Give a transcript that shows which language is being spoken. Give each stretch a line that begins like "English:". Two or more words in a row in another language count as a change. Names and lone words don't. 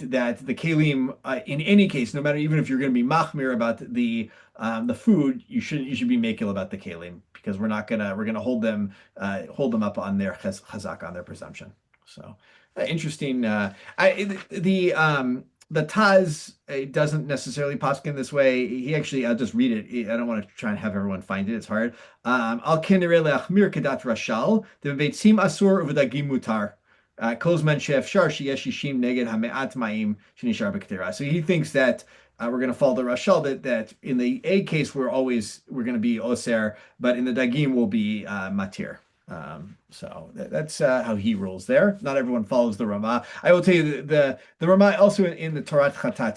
English: That the kelim in any case, no matter even if you're going to be machmir about the food, you should be makil about the kelim because we're gonna hold them up on their chazak on their presumption. So interesting. the Taz doesn't necessarily poskin this way. He actually, I'll just read it. I don't want to try and have everyone find it. It's hard.
Hebrew: על כן נראה להחמיר כדעת רש"ל דביצים אסור ובדגים מותר. כל זמן שאפשר שיש ששים נגד המעט מים שנשאר בקדרה.
English: So he thinks that we're going to follow the rashal that in the egg case we're going to be oser, but in the dagim will be matir. So that's how he rules there. Not everyone follows the Rama. I will tell you the Rama also in the Torat Chatat.